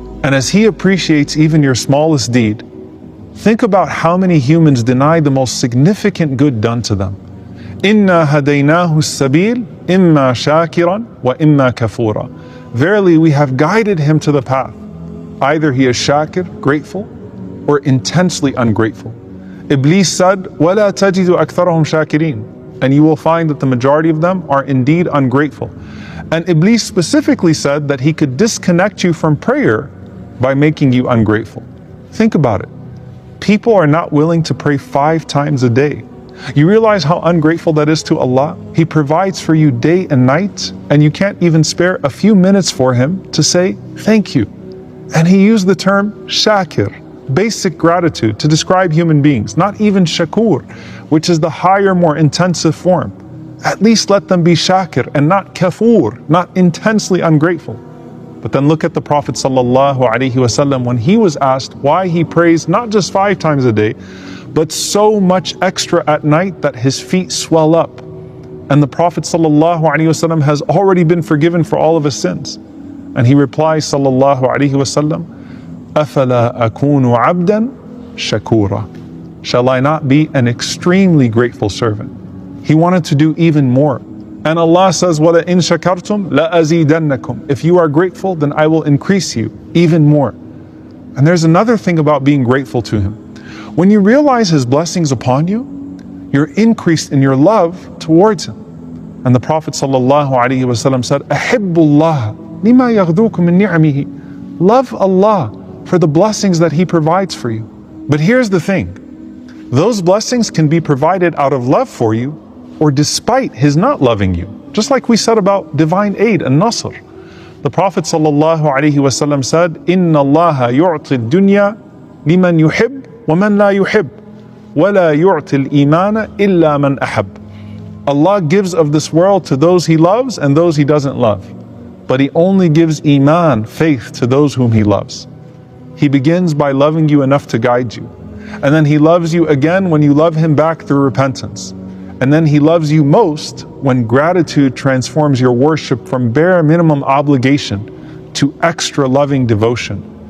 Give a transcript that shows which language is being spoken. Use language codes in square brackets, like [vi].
[en] And as He appreciates even your smallest deed, think about how many humans deny the most significant good done to them. [ar] إِنَّا هَدَيْنَاهُ السَّبِيلَ إِمَّا شَاكِرًا وَإِمَّا كَفُورًا. [en] Verily, we have guided him to the path. Either he is shakir, grateful, or intensely ungrateful. Iblis said, [ar] وَلَا تَجِدُ أَكْثَرَهُمْ شَاكِرِينَ. [en] And you will find that the majority of them are indeed ungrateful. And Iblis specifically said that he could disconnect you from prayer by making you ungrateful. Think about it. People are not willing to pray 5 times a day. You realize how ungrateful that is to Allah? He provides for you day and night, and you can't even spare a few minutes for Him to say thank you. And He used the term shakir, basic gratitude, to describe human beings, not even shakur, which is the higher, more intensive form. At least let them be shakir and not kafur, not intensely ungrateful. But then look at the Prophet ﷺ when he was asked why he prays not just 5 times a day, but so much extra at night that his feet swell up. And the Prophet ﷺ has already been forgiven for all of his sins. And he replies ﷺ, [ar] أَفَلَا أَكُونُ عَبْدًا شَكُورًا. [en] Shall I not be an extremely grateful servant? He wanted to do even more. And Allah says, [ar] وَلَئِن شَكَرْتُمْ لَأَزِيدَنَّكُمْ. [en] If you are grateful, then I will increase you even more. And there's another thing about being grateful to Him. When you realize His blessings upon you, you're increased in your love towards Him. And the Prophet ﷺ said, [ar] أَحِبُّ اللَّهَ لِمَا يَغْدُوكُم مِّن نِعَمِهِ. [en] Love Allah for the blessings that He provides for you. But here's the thing. Those blessings can be provided out of love for you or despite His not loving you. Just like we said about divine aid and nasr. The Prophet ﷺ said, [ar] إِنَّ اللَّهَ يُعْطِي الدُّنْيَا لِمَنْ يُحِبْ وَمَنْ لَا يُحِبْ وَلَا يُعْطِي الْإِيمَانَ إِلَّا مَنْ أَحَبْ. [en] Allah gives of this world to those He loves and those He doesn't love. But He only gives iman, faith, to those whom He loves. He begins by loving you enough to guide you. And then He loves you again when you love Him back through repentance. And then He loves you most when gratitude transforms your worship from bare minimum obligation to extra loving devotion.